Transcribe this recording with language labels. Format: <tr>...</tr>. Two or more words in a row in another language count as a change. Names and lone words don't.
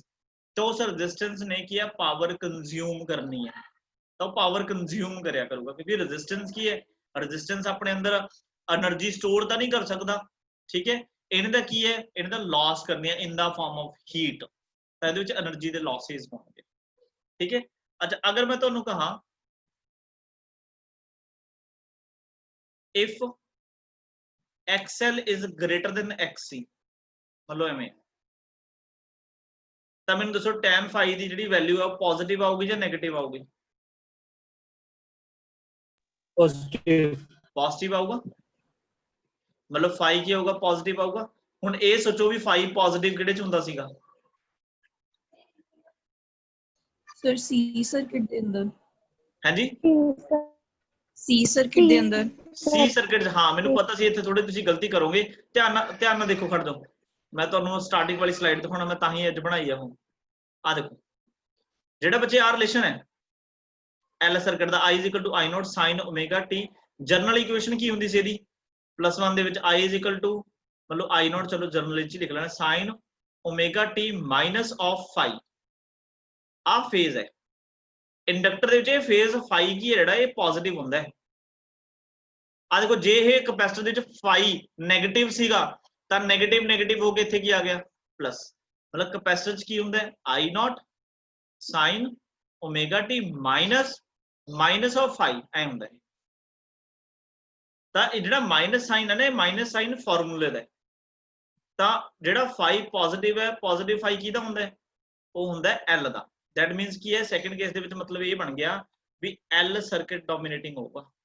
<pa>ਤਾਂ ਉਸ ਰੈਜ਼ਿਸਟੈਂਸ ਨੇ ਕੀ ਹੈ</pa> <en>power consume</en> <pa>ਕਰਨੀ ਹੈ, ਤਾਂ ਉਹ</pa> <en>power consume</en> <pa>ਕਰਿਆ ਕਰੂਗਾ ਕਿਉਂਕਿ ਰੈਜ਼ਿਸਟੈਂਸ ਕੀ ਹੈ? ਰੈਜ਼ਿਸਟੈਂਸ ਆਪਣੇ ਅੰਦਰ</pa> <en>energy store</en> <pa>ਤਾਂ ਨਹੀਂ ਕਰ ਸਕਦਾ, ਠੀਕ ਹੈ। ਇਹਨਾਂ ਦਾ ਕੀ ਹੈ? ਇਹਨਾਂ ਦਾ ਲਾਸ ਕਰਨੀ ਹੈ</pa> <en>in the form of heat,</en> <pa>ਤਾਂ ਇਹਦੇ ਵਿੱਚ એનર્ਜੀ ਦੇ ਲਾਸਸ ਹੋਣਗੇ, ਠੀਕ ਹੈ। ਅੱਛਾ ਅਗਰ ਮੈਂ ਤੁਹਾਨੂੰ ਕਹਾਂ</pa> <en>if XL is greater than XC,</en> <pa>ਮਤਲਬ ਐਵੇਂ, ਤਾਂ ਮੈਨੂੰ ਦੱਸੋ</pa> <en>tan phi</en> <pa>ਦੀ ਜਿਹੜੀ ਵੈਲਿਊ ਆ ਪੋਜ਼ਿਟਿਵ ਆਊਗੀ ਜਾਂ ਨੈਗੇਟਿਵ ਆਊਗੀ? ਪੋਜ਼ਿਟਿਵ ਆਊਗਾ। ਮਤਲਬ phi ਕੀ ਹੋਊਗਾ? ਪੋਜ਼ਿਟਿਵ ਆਊਗਾ। ਹੁਣ ਇਹ ਸੋਚੋ ਵੀ phi ਪੋਜ਼ਿਟਿਵ ਕਿਹੜੇ ਚ ਹੁੰਦਾ ਸੀਗਾ? Sir, C circuit ਦੇ ਅੰਦਰ। ਹਾਂਜੀ C circuit ਦੇ ਅੰਦਰ। C ਸਰਕਟ। ਹਾਂ ਮੈਨੂੰ ਪਤਾ ਸੀ ਇੱਥੇ ਥੋੜੀ ਤੁਸੀਂ ਗਲਤੀ ਕਰੋਗੇ। ਧਿਆਨ ਨਾਲ ਦੇਖੋ, ਖੜ ਜਾਓ, ਮੈਂ ਤੁਹਾਨੂੰ ਸਟਾਰਟਿੰਗ ਵਾਲੀ ਸਲਾਈਡ ਦਿਖਾਉਣਾ, ਮੈਂ ਤਾਂ ਹੀ ਅੱਜ ਬਣਾਈ ਆ ਉਹ। ਆ ਦੇਖੋ ਜਿਹੜਾ ਬੱਚੇ ਆ ਰਿਲੇਸ਼ਨ ਹੈ L ਸਰਕਟ ਦਾ</pa> <en>I = I naught sin omega t। general equation</en> <pa>ਕੀ ਹੁੰਦੀ ਸੀ ਇਹਦੀ? +1 ਦੇ ਵਿੱਚ I = ਮਤਲਬ</pa> <en>I naught,</en> <pa>ਚਲੋ ਜਨਰਲ ਚ ਲਿਖ ਲੈਣਾ,</pa> <en>sin omega t minus of phi।</en> <pa>ਆ ਫੇਜ਼ ਹੈ ਇੰਡਕਟਰ ਦੇ ਵਿੱਚ। ਇਹ ਫੇਜ਼ phi ਕੀ ਹੈ ਜਿਹੜਾ ਇਹ ਪੋਜ਼ਿਟਿਵ ਹੁੰਦਾ ਹੈ। ਆ ਦੇਖੋ ਜੇ ਇਹ ਕੈਪੈਸਿਟਰ ਦੇ ਵਿੱਚ phi ਨੈਗੇਟਿਵ ਸੀਗਾ ਤਾਂ ਨੈਗੇਟਿਵ ਹੋ ਕੇ ਇੱਥੇ ਕੀ ਆ ਗਿਆ? ਪਲੱਸ। ਮਤਲਬ ਕੈਪੈਸਿਟਰ ਚ ਕੀ ਹੁੰਦਾ ਹੈ?</pa> <en>I naught sin omega t minus of phi</en> <pa>ਐ ਹੁੰਦਾ ਹੈ। ਤਾਂ ਇਹ ਜਿਹੜਾ</pa> <en>minus sign</en> <pa>ਹੈ ਨਾ, ਇਹ</pa> <en>minus sign formula</en> <pa>ਦਾ। ਤਾਂ ਜਿਹੜਾ phi ਪੋਜ਼ਿਟਿਵ ਹੈ, ਪੋਜ਼ਿਟਿਵ phi ਕਿਹਦਾ ਹੁੰਦਾ ਹੈ? ਉਹ ਹੁੰਦਾ ਹੈ L ਦਾ।</pa> <en>that means</en> <pa>ਕੀ ਹੈ</pa> <en>second case</en> <pa>ਦੇ ਵਿੱਚ ਮਤਲਬ ਇਹ ਬਣ ਗਿਆ ਵੀ</pa> <en>L circuit dominating</en> <pa>ਹੋਊਗਾ।</pa>